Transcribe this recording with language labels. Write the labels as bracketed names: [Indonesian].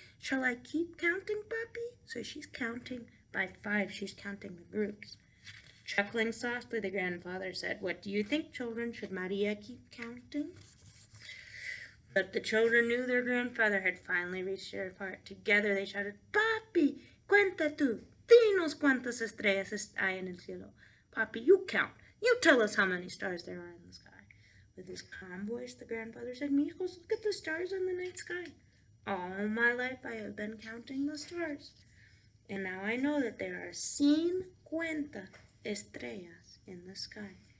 [English] Shall I keep counting, Papi? So she's counting by 5. She's counting the groups. Chuckling softly, the grandfather said, What do you think, children? Should Maria keep counting? But the children knew their grandfather had finally reached their part. Together they shouted, Papi, [Spanish] cuenta tú. Dinos cuántas estrellas hay en el cielo. [English] Papi, you count. You tell us how many stars there are in the sky. With his calm voice, the grandfather said, Mijos, look at the stars in the night sky. All my life I have been counting the stars. And now I know that there are 50 estrellas in the sky.